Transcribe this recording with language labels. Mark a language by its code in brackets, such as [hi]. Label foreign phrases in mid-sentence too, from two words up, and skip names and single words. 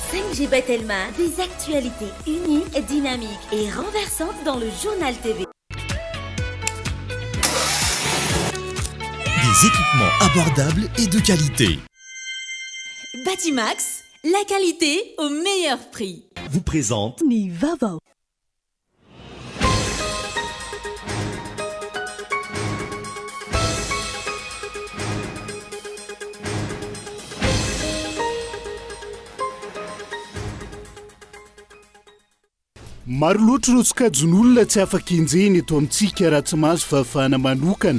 [fr] MGB Telma, des actualités uniques, dynamiques et renversantes dans le journal TV. Des équipements abordables et de qualité. Batimax, la qualité au meilleur prix. Vous présente [mg] Nivava. Maro loatra ireo sokajin'olona tsy afaka enjehiny eto amintsika raha tsy mahazo fahafahana manokana.